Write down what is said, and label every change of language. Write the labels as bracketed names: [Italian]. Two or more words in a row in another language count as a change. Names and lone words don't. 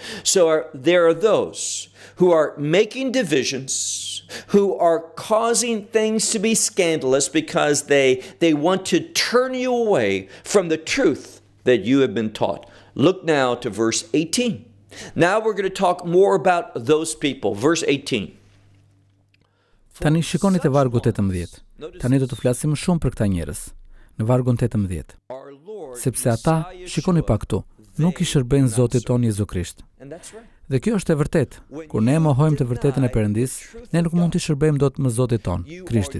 [English] So there are those who are making divisions, who are causing things to be scandalous because they want to turn you away from the truth that you have been taught. Look now to verse 18. Now we're going to talk more about those people. Verse 18. [Albanian] Tani shikoni te vargu 18. Tani do të flasim shumë për këta njerëz. Në vargun 18. Sepse ata, shikoni pa këtu, nuk I shërbejnë Zotit ton Jezu Krisht. Dhe kjo është e vërtet. Kur ne mohojmë të vërtetën e Perëndis, ne nuk mund të shërbejmë dot më Zotit ton, Krishtit.